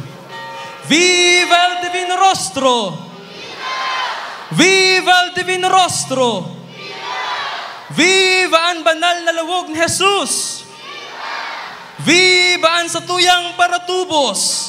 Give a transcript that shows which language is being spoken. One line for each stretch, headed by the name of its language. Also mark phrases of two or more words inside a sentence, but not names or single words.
Spanish: Viva el Divino Rostro! Viva el Divino Rostro!
Filipino: Viva ang banal na lawog ni Jesus! Viva ang satuyang paratubos!